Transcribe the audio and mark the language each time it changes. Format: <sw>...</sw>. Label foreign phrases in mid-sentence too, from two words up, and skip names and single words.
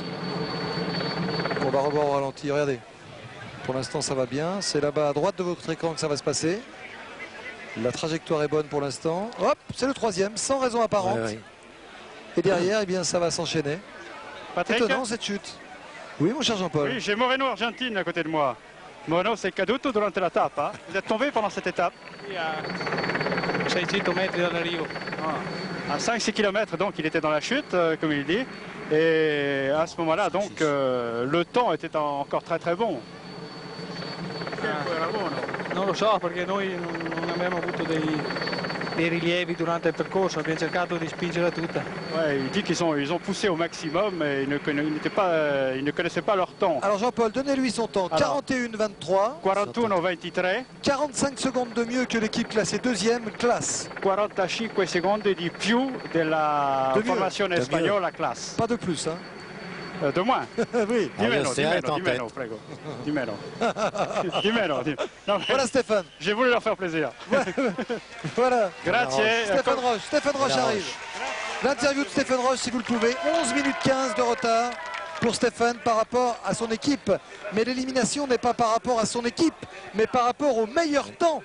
<fr>On va revoir au ralenti, regardez. Pour l'instant ça va bien, c'est là-bas à droite de votre écran que ça va se passer. La trajectoire est bonne pour l'instant. Hop, c'est le 3e, sans raison apparente. Ouais. Et derrière, eh bien, ça va s'enchaîner. Étonnant cette chute. Oui, mon cher Jean-Paul. Oui, j'ai Moreno Argentine à côté de moi.</fr> <it>Moreno, c'est caduto durante la tappa.</it> <fr>Vous êtes tombé pendant cette étape? À 600 mètres dans Rio. À 5-6 km, donc il était dans la chute, comme il dit. Et à ce moment-là, donc, le temps était encore très bon.</fr> <it>Non lo so, perché noi non abbiamo avuto dei rilievi durante il percorso, abbiamo cercato di spingere tutta.</it> <fr>Ouais, il dit qu'ils ont poussé au maximum et ils ne connaissaient pas leur temps. Alors Jean-Paul, donnez-lui son temps. 41-23. 41-23. 45 secondes de mieux que l'équipe classée 2e classe.</fr> <it>45 secondi di più della formazione spagnola classe.</it> <fr>Pas de plus, hein. De moins. Oui.</fr> <it>Di meno, prego. Di meno. Di meno. Non,</it> <fr>voilà Stéphane. J'ai voulu leur faire plaisir. Voilà. Grazie. Stéphane Roche arrive. L'interview de Stéphane Roche, si vous le pouvez. 11 minutes 15 de retard pour Stéphane par rapport à son équipe. Mais l'élimination n'est pas par rapport à son équipe, mais par rapport au meilleur temps.</fr>